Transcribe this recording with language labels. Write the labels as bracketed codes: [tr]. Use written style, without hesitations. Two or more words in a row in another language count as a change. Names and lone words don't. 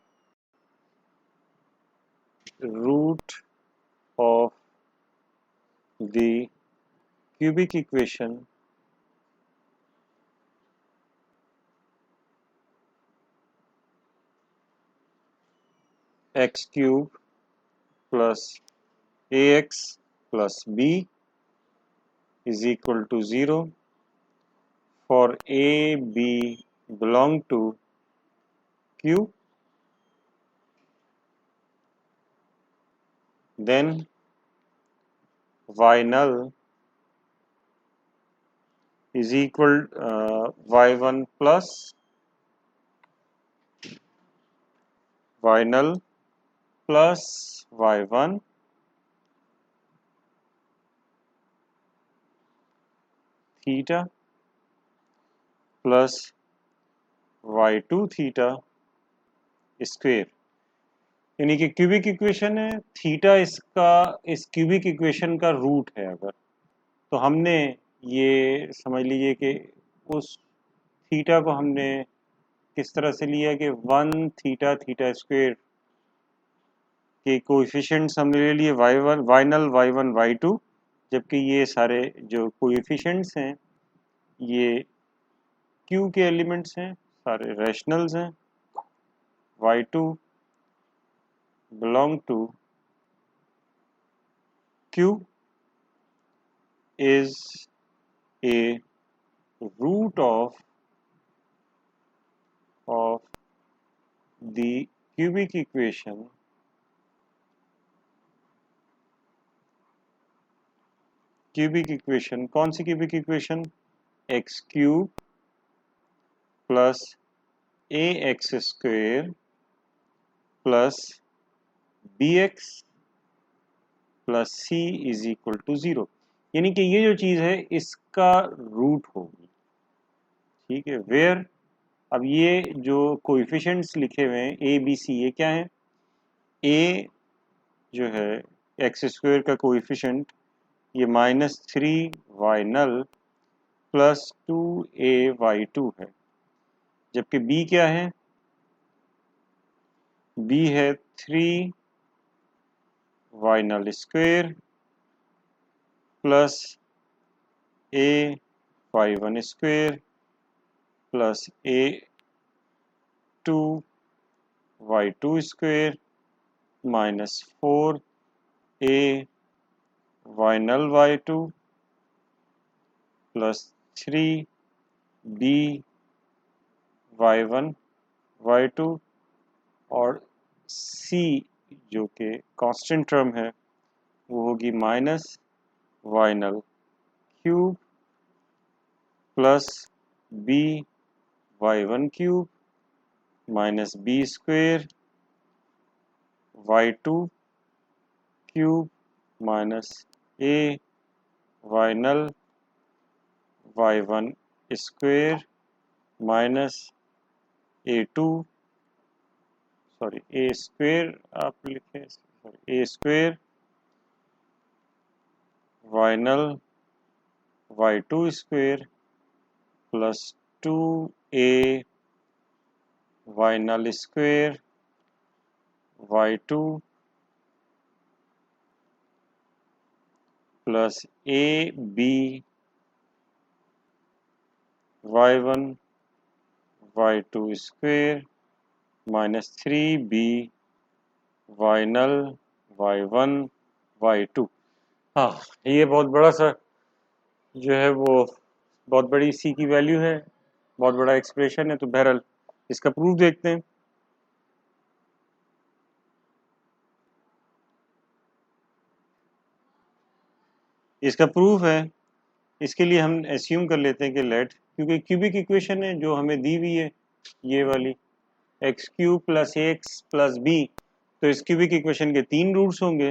[en] root of the cubic equation x cube plus ax plus b is equal to 0 for a, b belong to Q. Then y null is equal y1 plus y null plus y1 theta plus y2 theta square, [hi] यानी कि [en] cubic equation [hi] है, थीटा इसका इस [en] cubic equation [hi] का रूट है। अगर तो हमने ये समझ लीजिए कि उस थीटा को हमने किस तरह से लिया कि 1 [en] theta theta square [hi] के कोएफिशिएंट्स हमने ले लिए y1 y नल y1 y2, जबकि ये सारे जो कोएफिशिएंट्स हैं ये Q के एलिमेंट्स हैं, सारे रैशनल्स हैं। [en] y2 belong to Q is a root of the cubic equation [hi] कौन सी [en] cubic equation? x cube plus a x square plus b x plus c is equal to 0, [hi] यानी कि ये जो चीज है इसका रूट होगी। ठीक है, वेयर अब ये जो कोएफिशिएंट्स लिखे हुए हैं ए बी सी, ये क्या है? ए जो है [en] x square [hi] का कोएफिशिएंट ये -3 [en] y null plus 2a y2 [hi] है, जबकि b क्या है? [en] b है 3y null square plus a y1 square plus a y1 स्क्वेयर प्लस a2y2 square -4a y null y2 plus 3b y1 y2 [hi] और c जो कि [en] constant term [hi] है वो होगी [en] -y null cube plus b y1 cube minus b square y2 cube minus a y null y1 square minus a2 a square [hi] आप लिखें, [en] a square y null y2 square plus 2a y null square y2 plus a b y1 y2 square -3b y null y1 y2 स्क्वेयर -3b y नल y1 y2। [hi] हाँ, ये बहुत बड़ा सा जो है वो बहुत बड़ी सी की वैल्यू है, बहुत बड़ा एक्सप्रेशन है। तो बहरहाल इसका प्रूफ देखते हैं। इसका प्रूफ है, इसके लिए हम एस्यूम कर लेते हैं कि लेट, क्योंकि [en] cubic equation [hi] है जो हमें दी हुई है ये वाली [en] x cube plus x plus b, [hi] तो इस [en] cubic equation [hi] के 3 रूट्स होंगे।